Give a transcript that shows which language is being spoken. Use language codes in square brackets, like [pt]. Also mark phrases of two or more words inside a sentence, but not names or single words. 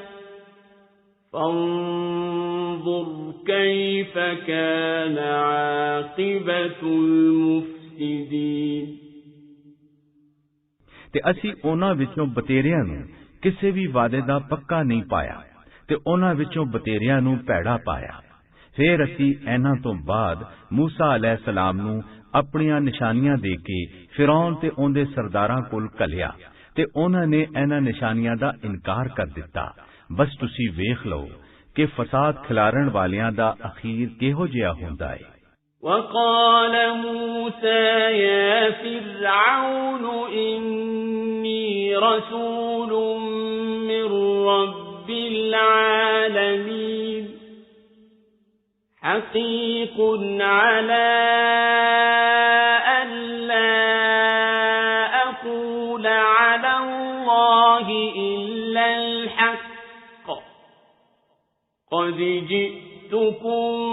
[ar] فَانظُرْ كَيْفَ كَانَ عَاقِبَةُ الْمُفْسِدِينَ [pa] ਤੇ ਅਸੀਂ ਉਹਨਾਂ ਵਿੱਚੋਂ ਬਤੇਰਿਆਂ ਨੂੰ ਕਿਸੇ ਵੀ ਵਾਅਦੇ ਦਾ ਪੱਕਾ ਨਹੀਂ ਪਾਇਆ ਤੇ ਉਹਨਾਂ ਵਿੱਚੋਂ ਬਤੇਰਿਆਂ ਨੂੰ ਭੈੜਾ ਪਾਇਆ। ਫਿਰ ਅਸੀਂ ਇਹਨਾਂ ਤੋਂ ਬਾਅਦ ਮੂਸਾ ਅਲੈਹਿਸਲਾਮ ਨੂੰ ਆਪਣੀਆਂ ਨਿਸ਼ਾਨੀਆਂ ਦੇ ਕੇ ਫਿਰੌਨ ਤੇ ਉਹਦੇ ਸਰਦਾਰਾਂ ਕੋਲ ਘੱਲਿਆ ਤੇ ਉਹਨਾਂ ਨੇ ਇਹਨਾਂ ਨਿਸ਼ਾਨੀਆਂ ਦਾ ਇਨਕਾਰ ਕਰ ਦਿੱਤਾ। ਬਸ ਤੁਸੀਂ ਵੇਖ ਲਓ ਕਿ ਫਸਾਦ ਖਿਲਾਰਨ ਵਾਲਿਆਂ ਦਾ ਅਖੀਰ ਕਿਹੋ ਜਿਹਾ ਹੁੰਦਾ ਹੈ। [ar] وقال موسى يا فرعون إني رسول من رب العالمين حقيق على ألا أقول على الله إلا الحق قد جئتكم